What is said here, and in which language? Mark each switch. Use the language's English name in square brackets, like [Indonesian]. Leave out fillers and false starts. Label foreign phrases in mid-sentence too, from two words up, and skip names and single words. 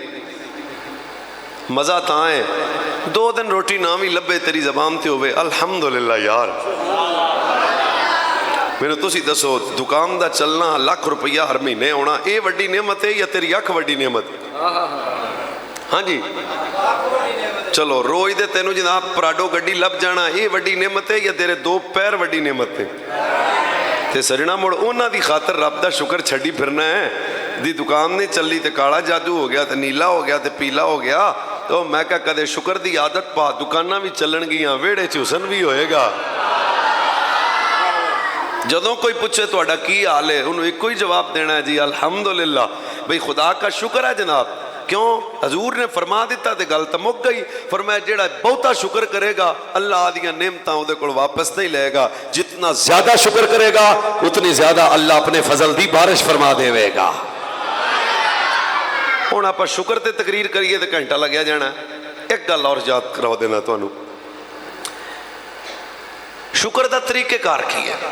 [Punjabi] ਮਜ਼ਾ ਤਾਂ ਹੈ 2 ਦਿਨ ਰੋਟੀ ਨਾ ਭੀ ਲੱਭੇ ਤੇਰੀ ਜ਼ਬਾਨ ਤੇ ਹੋਵੇ ਅਲਹਮਦੁਲਿੱਲਾਹ ਯਾਰ। ਮੈਨੂੰ ਤੁਸੀਂ ਦੱਸੋ ਦੁਕਾਨ ਦਾ ਚੱਲਣਾ, ਲੱਖ ਰੁਪਈਆ ਹਰ ਮਹੀਨੇ ਆਉਣਾ, ਇਹ ਵੱਡੀ ਨੇਮਤ ਹੈ ਯਾ ਤੇਰੀ ਅੱਖ ਵੱਡੀ ਨੇਮਤ? ہاں جی چلو روز دے تینوں جناب پراڈو گڈی لب جانا یہ وڈی نعمت ہے یا تیرے دو پیر وڈی نعمت ہے؟ تے سجنا مڑ انہاں دی خاطر رب دا شکر چھڈی پھرنا ہے. دی دکان نہیں چلی تے کالا جادو ہو گیا تے نیلا ہو گیا تے پیلا ہو گیا تو میں کہا کدے شکر دی عادت پا دکاناں بھی چلن گیاں ویڑے چ حسن بھی ہوئے گا. جدوں کوئی پوچھے تہاڈا کی حال ہے انہوں ایک ہی جواب دینا ہے جی الحمدللہ. [Urdu] بھئی خدا کا شکر ہے جناب. کیوں؟ [Punjabi] حضور نے فرما دیتا تے گل تو مک گئی. فرمایا جیڑا بہتا شکر کرے گا اللہ آدیاں نعمتاں اودے کول واپس نہیں لے گا. جتنا زیادہ شکر کرے گا اتنی زیادہ اللہ اپنے فضل دی بارش فرما دے گا. ہوں آپ شکر تے تقریر کریے تو گھنٹہ لگیا جانا. ایک گل اور یاد کرا دینا تمہوں. شکر دا طریقہ کار کی ہے.